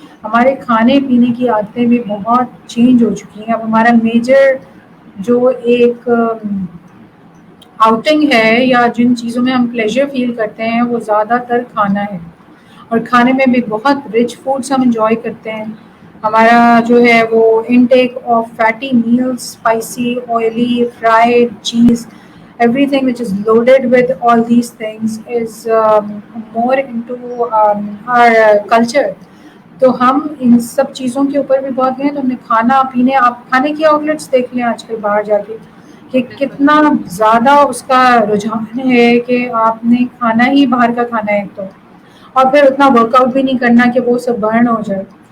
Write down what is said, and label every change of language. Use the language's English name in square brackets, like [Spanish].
[Urdu] ہمارے کھانے پینے کی عادتیں بھی بہت چینج ہو چکی ہیں. اب ہمارا میجر جو ایک آؤٹنگ ہے یا جن چیزوں میں ہم پلیزر فیل کرتے ہیں وہ زیادہ تر کھانا ہے. اور کھانے میں بھی بہت رچ فوڈس ہم انجوائے کرتے ہیں. ہمارا جو ہے وہ intake of fatty mills, spicy, oily, fried, چیز, [English] everything which is loaded with all these things is more into our culture. [Urdu] تو ہم ان سب چیزوں کے اوپر بھی بہت گئے. تو ہم نے کھانا پینے, آپ کھانے کی آؤٹلیٹس دیکھ لیں آج کل باہر جا کے کہ بالکل. کتنا زیادہ اس کا رجحان ہے کہ آپ نے کھانا ہی باہر کا کھانا ہے. ایک تو اور پھر اتنا ورک آؤٹ بھی نہیں کرنا کہ وہ سب برن ہو جائے.